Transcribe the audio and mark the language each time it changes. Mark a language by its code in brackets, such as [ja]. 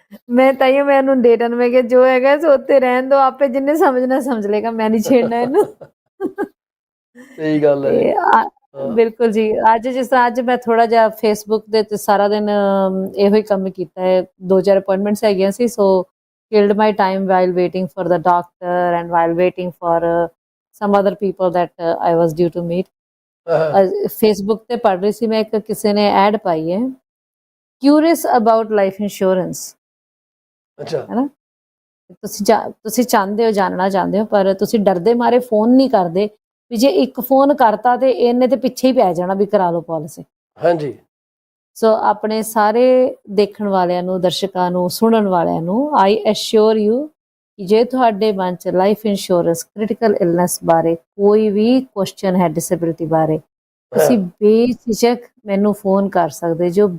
[pa] ਮੈਂ ਤਾਈਓ ਮੈਂ ਉਹਨੂੰ ਡੇਟਾ ਨੂੰ ਮੈਂ ਕਿਹਾ ਜੋ ਹੈਗਾ ਸੋ ਉੱਥੇ ਰਹਿਣ ਦੋ, ਆਪੇ ਜਿੰਨੇ ਸਮਝਣਾ ਸਮਝ ਲੇਗਾ, ਮੈਂ ਨਹੀਂ ਛੇੜਨਾ ਇਹਨੂੰ। ਸਹੀ ਗੱਲ ਹੈ। ਬਿਲਕੁਲ ਜੀ। ਜਿਸ ਤਰ੍ਹਾਂ ਅੱਜ ਮੈਂ ਥੋੜਾ ਜਿਹਾ ਫੇਸਬੁੱਕ ਦੇ ਤੇ ਸਾਰਾ ਦਿਨ ਇਹੋ ਹੀ ਕੰਮ ਕੀਤਾ ਹੈ। 2-4 ਅਪਾਇੰਟਮੈਂਟਸ ਹੈਗੀਆਂ ਸੀ, ਸੋ [en] killed my time while waiting for the doctor and while waiting for some other people that I was due to meet. Facebook [pa] ਤੇ ਪੜ੍ਹ ਰਹੀ ਸੀ ਮੈਂ, ਇੱਕ ਕਿਸੇ ਨੇ ਐਡ ਪਾਈ ਹੈ [en] curious about life insurance, [pa] ਅੱਛਾ ਹੈ ਨਾ। ਤੁਸੀਂ ਚਾਹੁੰਦੇ ਹੋ, ਜਾਣਨਾ ਚਾਹੁੰਦੇ ਹੋ, ਪਰ ਤੁਸੀਂ ਡਰਦੇ ਮਾਰੇ ਫੋਨ ਨਹੀਂ ਕਰਦੇ ਵੀ ਜੇ ਇੱਕ ਫੋਨ ਕਰਤਾ ਤੇ ਇਹਨੇ ਤੇ ਪਿੱਛੇ ਹੀ ਪੈ ਜਾਣਾ ਵੀ ਕਰਾ ਲਓ ਪਾਲਿਸੀ। ਹਾਂਜੀ ਸੋ ਆਪਣੇ ਸਾਰੇ ਦੇਖਣ ਵਾਲਿਆਂ ਨੂੰ, ਦਰਸ਼ਕਾਂ ਨੂੰ, ਸੁਣਨ ਵਾਲਿਆਂ ਨੂੰ [en] I assure you [pa] ਕਿ ਜੇ ਤੁਹਾਡੇ ਮਨ 'ਚ ਲਾਈਫ ਇੰਸ਼ੋਰੈਂਸ, ਕ੍ਰਿਟੀਕਲ ਇਲਨੈਸ ਬਾਰੇ ਕੋਈ ਵੀ ਕੁਐਸਚਨ ਹੈ, ਡਿਸੇਬਿਲਿਟੀ ਬਾਰੇ, ਤੁਸੀਂ ਬੇਝਿਜਕ ਮੈਨੂੰ ਫੋਨ ਕਰ ਸਕਦੇ ਜੋ।